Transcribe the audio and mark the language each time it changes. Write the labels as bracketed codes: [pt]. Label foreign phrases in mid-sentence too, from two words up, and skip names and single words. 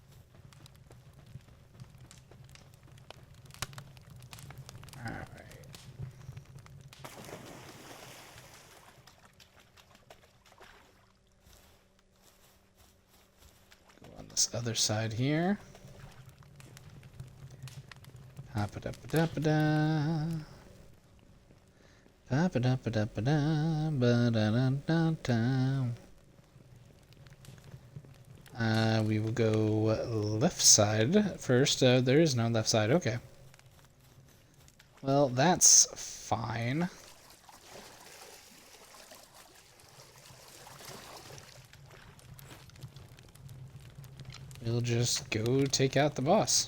[en] Alright. Go on this other side here. Pa-pa-da-pa-da-pa-da. Pa-pa-da-pa-da-pa-da. Ba-da-da-da-da. We will go left side first. There is no left side. Okay. Well, that's fine. We'll just go take out the boss.